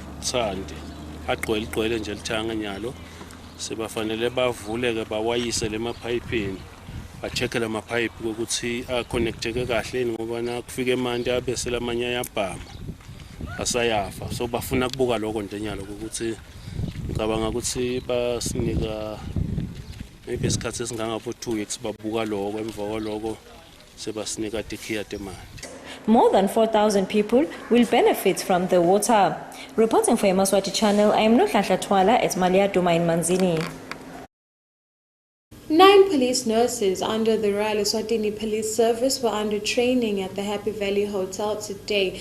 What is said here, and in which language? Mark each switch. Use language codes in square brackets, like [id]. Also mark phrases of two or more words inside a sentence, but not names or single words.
[ss] Thandi agcwele nje lithanga nyalo sebafanele bavule ke bawayise lemapipini ba-check la mapipe ukuthi a-connecteke kahle ngoba na kufika emanti abese lamanye ayabhama asayafa, so bafuna kubuka lokho nje nyalo ukuthi ngicabanga ukuthi basinika maybe isikhathi esingangabo 2 weeks babuka lokho emva kwalokho sebasinika tikhiya temanti. [en] More than 4,000 people will benefit from the water. Reporting for Yemaswati Channel, I am Nuhlanhla Twala at Duma in Manzini. 9 police nurses under the Royal ESWATINI Police Service were under training at the Happy Valley Hotel today.